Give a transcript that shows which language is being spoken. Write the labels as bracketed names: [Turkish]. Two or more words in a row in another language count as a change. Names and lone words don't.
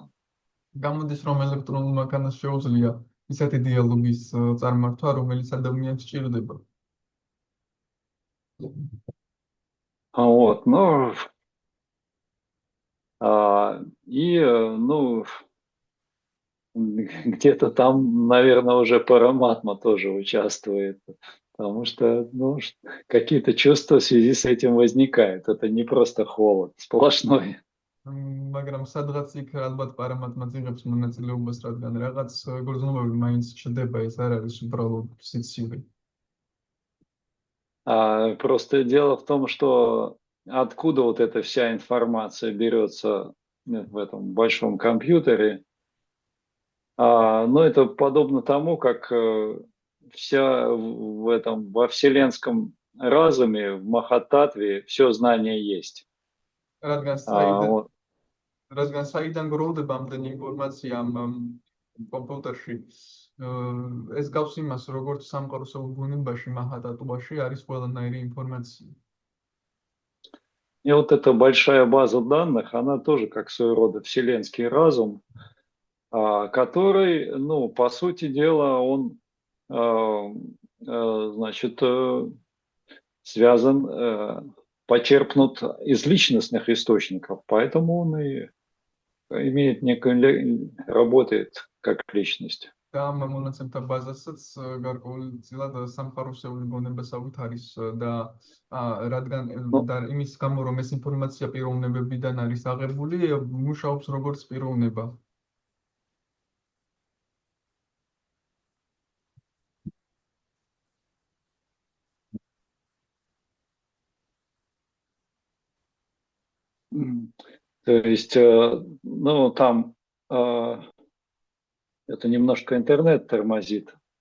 [Georgian] გამოდის რომ ელექტრონულ მანქანას შეუძლია ისეთი დიალოგის წარმართვა, რომელიც ადამიანს სჭირდება. [Russian] Вот, ну, ну, где-то там, наверное, уже Параматма тоже участвует, потому что, ну, какие-то чувства в связи с этим возникают. Это не просто холод сплошной. [Georgian] მაგრამ სადღაც იქ ალბათ პარამატმა ძიღებს მონაწილეობას, რადგან რაღაც გრძნობები მაინც ჩდება, ეს არ არის უბრალოდ სიცივე. [Russian] Просто дело в том, что откуда вот эта вся информация берется в этом большом компьютере, но это подобно тому, как вся во вселенском разуме, в Махататве все знание есть. Вот. [Georgian] რადგან საიდან გროვდება ამდენი ინფორმაცია ამ კომპიუტერში, ეს გავს იმას, როგორც სამყაროსო ბუნებაში, მახატატობაში არის ყველანაირი ინფორმაცია. [Russian] И вот эта большая база данных, она тоже как своего рода вселенский разум, который, ну, по сути дела, он, значит, связан, почерпнут из личностных источников, поэтому он и имеет некую, работает как личность. [Georgian] და ამ მონაცემთა ბაზასაც გარკვეულწილად სამყაროსეული ბუნებასავით არის და რადგან და იმის გამო რომ ეს ინფორმაცია პიროვნებებიდან არის აღებული, მუშაობს როგორც პიროვნება. [Russian] То есть, ну, там это немножко интернет тормозит.